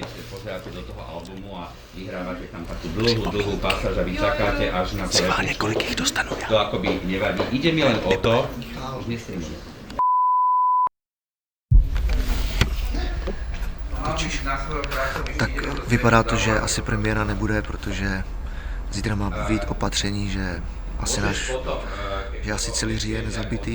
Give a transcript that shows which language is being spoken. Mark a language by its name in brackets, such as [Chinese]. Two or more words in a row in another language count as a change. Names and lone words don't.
[Slovak] pozeráte do toho albumu a vyhrávate tam takú dlhú pasáž a vy čakáte až na to, [Czech] Kolik jich dostanu já. [Slovak] to akoby nevadí. Ide mi len o to, už nestrím. [Czech] Tak vypadá to, že asi premiéra nebude, protože zítra má být opatření, že asi celý říjen je zabitý.